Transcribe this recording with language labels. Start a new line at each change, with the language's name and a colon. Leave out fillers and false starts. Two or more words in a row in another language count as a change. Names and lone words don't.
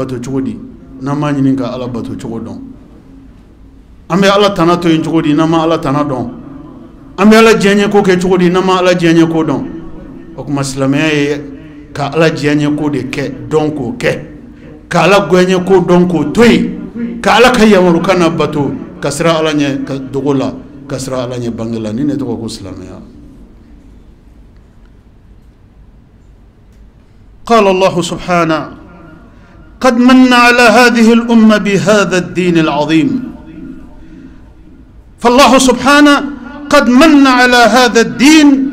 Bambara: bato cogo di n'an m'a ɲini ka ala bato cogo dɔn an bɛ ala tana to yen cogo di n'an ma ala tana dɔn an bɛ ala diɲɛ ko kɛ cogo di n'an ma ala diɲɛ ko dɔn o kuma silamɛya ye ka ala diɲɛ ko de kɛ dɔn k'o kɛ ka ala gɔɲɛ ko dɔn k'o to yen ka ala ka yamarukan na bato ka sira ala ɲɛ ka dogo la ka sira ala ɲɛ bange la ni ne tɔgɔ ko silamɛya
Arabic: قال الله سبحانه قد من على هذه الأمة بهذا الدين العظيم فالله سبحانه قد من على هذا الدين